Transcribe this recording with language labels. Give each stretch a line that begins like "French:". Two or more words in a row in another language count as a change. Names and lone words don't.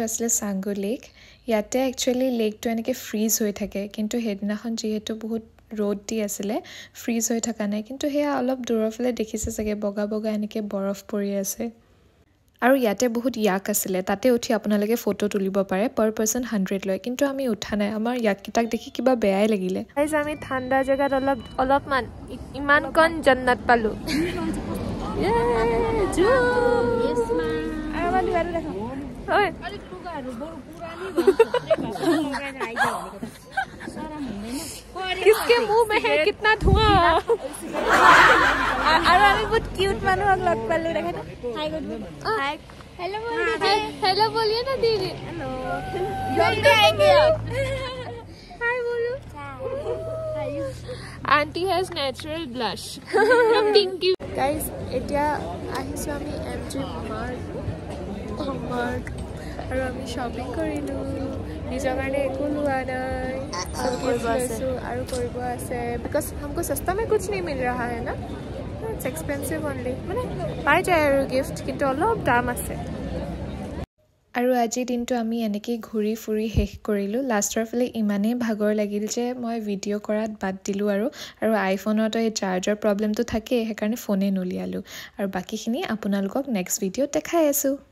Assamese: আছিলে চাংগু লেক ইয়াতে একচুৱেলি লেকটো এনেকৈ ফ্ৰিজ হৈ থাকে কিন্তু সেইদিনাখন যিহেতু বহুত ৰ'দ দি আছিলে ফ্ৰিজ হৈ থকা নাই কিন্তু সেয়া অলপ দূৰৰ ফালে দেখিছে চাগে বগা বগা এনেকৈ বৰফ পৰি আছে আৰু ইয়াতে বহুত ইয়াক আছিলে তাতে উঠি আপোনালোকে ফটো তুলিব পাৰে
English: per person
Assamese: 100 লয় কিন্তু আমি উঠা নাই আমাৰ ইয়াককেইটাক দেখি কিবা বেয়াই লাগিলে আমি ঠাণ্ডা জেগাত অলপমান ইমানকণ জন্নত পালোঁ
Hindi: किसके मुंह में है कितना धुआं और আমি बहुत क्यूट
Assamese: মানুহক লগ পালো দেখে না
Hindi: হাই গুড হাই हेलो बोल दीजिए हेलो बोलिए ना दीदी हेलो जल्दी आएंगे आप हाय बोलो
English: aunty has natural blush pinky guys
Assamese: এতিয়া আহিছো আমি এমজি মাৰ্ক আৰু আমি শ্বপিং কৰিলোঁ নিজৰ কাৰণে একো লোৱা নাই আৰু কৰিব আছে বিকজ
Hindi: हमको सस्ता में कुछ नहीं मिल रहा है ना
English: it's expensive only
Assamese: মানে পাই যায় আৰু গিফ্ট কিন্তু অলপ দাম আছে আৰু আজি দিনটো আমি এনেকৈ ঘূৰি ফুৰি শেষ কৰিলোঁ লাষ্টৰ ফালে ইমানেই ভাগৰ লাগিল যে মই ভিডিঅ' কৰাত বাদ দিলোঁ আৰু আইফোনতো এই চাৰ্জৰ প্ৰব্লেমটো থাকেই সেইকাৰণে ফোনে নুলিয়ালোঁ আৰু বাকীখিনি আপোনালোকক নেক্সট ভিডিঅ'ত দেখাই আছোঁ